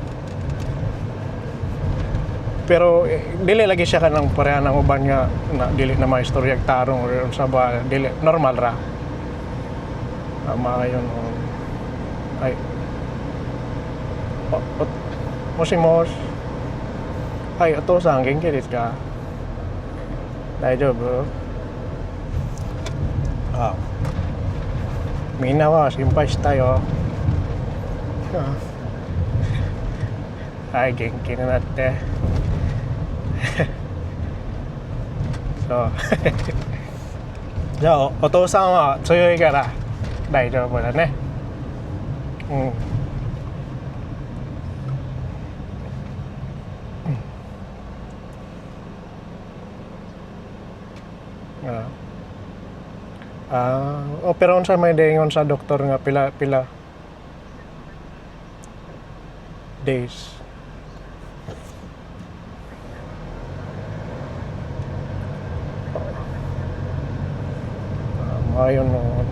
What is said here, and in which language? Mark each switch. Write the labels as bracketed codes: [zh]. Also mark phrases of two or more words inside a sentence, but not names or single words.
[ceb] Pero dili lagi siya kanang pareha ng uban nga na dili na may istorya tarong or sa ba dili normal ra. Yun. Ay. [ja] Moshimos. Ay, お父さん元気ですか? Daijoubu? みんなは心配したよ. はい、元気になってそうじゃあお父さんは強いから大丈夫だね。 [ceb] Pero unsa may daingon sa doktor nga pila days. Ayun no.